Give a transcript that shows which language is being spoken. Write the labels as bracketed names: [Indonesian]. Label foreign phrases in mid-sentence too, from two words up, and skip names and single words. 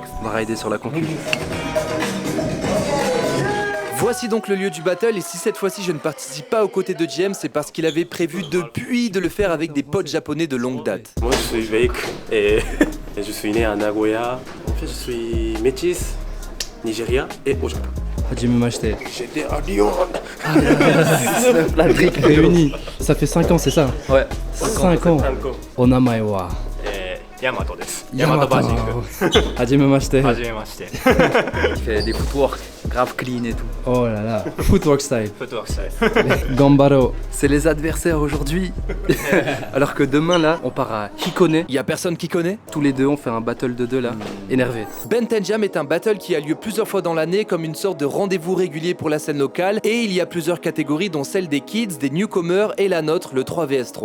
[French] On va rider sur la conclusion. Voici donc le lieu du battle et si cette fois-ci je ne participe pas aux côtés de James, c'est parce qu'il avait prévu depuis de le faire avec des potes japonais de longue date. Moi je suis Veik et je suis né à Nagoya. En fait je suis métis, Nigeria et au Japon. Hajimemashite. J'étais à Lyon. La brique réunie. Ça fait 5 ans, c'est ça? Ouais. 5 ans. [Japanese] お名前は Yamato desu. [French] Yamato. Hajimemashite. Hajimemashite. Il fait des footwork grave clean et tout. Oh là là. [English] Footwork style. Footwork style. [French] Gambaro. C'est les adversaires aujourd'hui. Alors que demain là, on part à Hikone. Il y a personne qui connaît. Tous les deux on fait un battle de deux là. Énervé. Bentenjam est un battle qui a lieu plusieurs fois dans l'année comme une sorte de rendez-vous régulier pour la scène locale et il y a plusieurs catégories dont celle des kids, des newcomers et la nôtre, le 3vs3.